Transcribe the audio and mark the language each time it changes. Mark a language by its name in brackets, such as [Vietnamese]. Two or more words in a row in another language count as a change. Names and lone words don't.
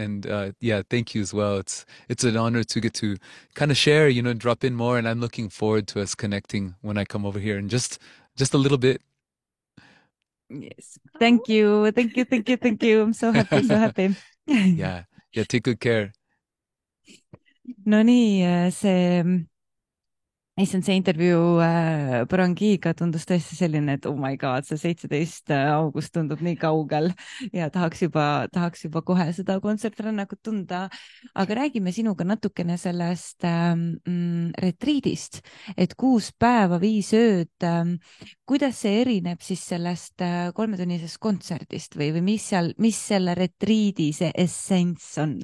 [English] And yeah, thank you as well. It's an honor to get to kind of share, drop in more, and I'm looking forward to us connecting when I come over here in just a little bit. Yes. Thank you. I'm so happy. Yeah, take good care. [Estonian] No nii, see intervjuu Porangui'ga tundus tõesti selline, et [English] oh my god, [Estonian] see 17. august tundub nii kaugel ja tahaks juba kohe seda kontsert-rännakut tunda. Aga räägime sinuga natukene sellest retriidist, et 6 päeva, 5 ööd. Kuidas see erineb siis sellest 3-tunnisest kontserdist või mis selle retriidi see essents on?